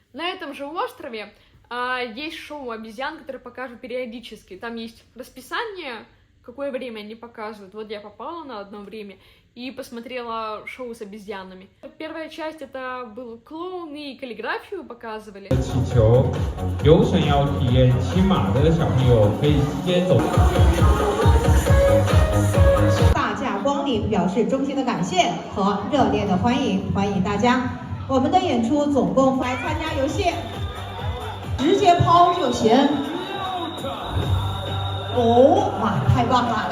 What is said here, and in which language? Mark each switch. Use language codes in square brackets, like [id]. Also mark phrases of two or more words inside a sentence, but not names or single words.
[ru] На этом же острове есть шоу обезьян, которые показывают периодически. Там есть расписание, какое время они показывают. Вот я попала на одно время и посмотрела шоу с обезьянами. Первая часть это был клоун и каллиграфию показывали. [zh] 有想要体验骑马的小朋友可以先走。大驾光临，表示衷心的感谢和热烈的欢迎，欢迎大家。我们的演出总共来参加游戏。直接抛就行。哇，太棒了！